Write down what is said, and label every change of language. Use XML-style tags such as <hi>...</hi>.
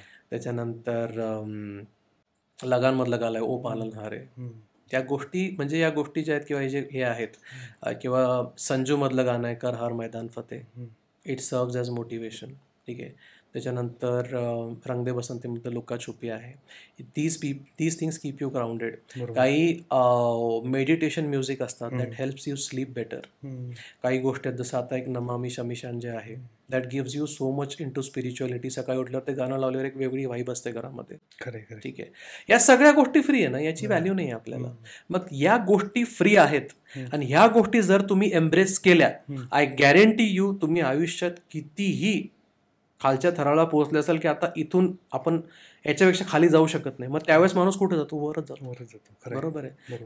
<mr>त्याच्यानंतर लगानमधलं गाणं आहे ओ पालनहारे. त्या गोष्टी म्हणजे या गोष्टी ज्या आहेत किंवा हे आहेत, किंवा संजूमधलं गाणं आहे कर हर मैदान Fateh,</mr> <en>it serves as motivation,</en> <mr>ठीक आहे. त्याच्यानंतर रंग दे बसंतीमध्ये लुका छुपी आहे.</mr> <en>These things keep you grounded.</en> <mr>काही मेडिटेशन म्युझिक असतात</mr> <en>That helps you sleep better.</en> <mr>काही गोष्टी आहेत जसं आता एक नमामी शमिशान जे आहे</mr> <en>That gives you so much into spirituality.</en> <mr>सकाळी उठल्यावर ते गाणं लावल्यावर एक वेगळी वाईब असते घरामध्ये. ठीक आहे. या सगळ्या गोष्टी फ्री आहे ना, याची व्हॅल्यू नाही आहे आपल्याला. मग या गोष्टी फ्री आहेत आणि ह्या गोष्टी जर तुम्ही एम्ब्रेस केल्या,</mr> <en>I guarantee you</en> <mr>तुम्ही आयुष्यात कितीही खालच्या थराला पोहोचले असेल की आता इथून आपण याच्यापेक्षा खाली जाऊ शकत नाही, मग त्यावेळेस माणूस कुठे जातो? वरच जातो. बरोबर आहे.</mr>